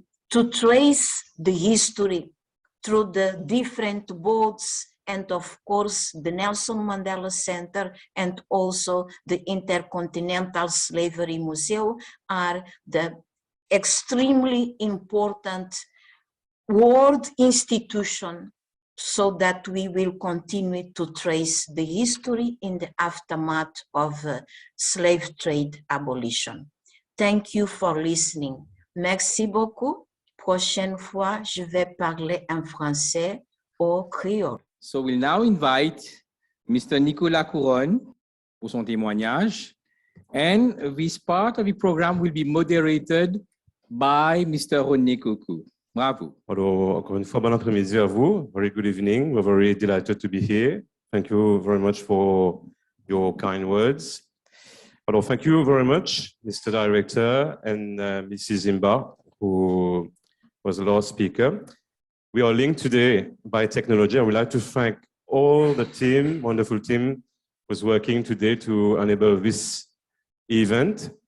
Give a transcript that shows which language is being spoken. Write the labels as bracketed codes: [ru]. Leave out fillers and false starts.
[en] to trace the history through the different boats, and of course the Nelson Mandela Centre and also the Intercontinental Slavery Museum are the extremely important world institution, so that we will continue to trace the history in the aftermath of slave trade abolition. Thank you for listening. [fr] Merci beaucoup. Prochaine fois, je vais parler en français au créole. [en] So we'll now invite Mr. [fr] Nicolas Couronne pour son témoignage. [en] And this part of the program will be moderated by Mr. [fr] René Coco. Bravo. Alors, encore une fois, bon après-midi à vous. [en] Very good evening. We're very delighted to be here. Thank you very much for your kind words. Alors, thank you very much, Mr. Director and Mrs. Imba, who was the last speaker. We are linked today by technology. I would like to thank all the team, wonderful team, who's working today to enable this event.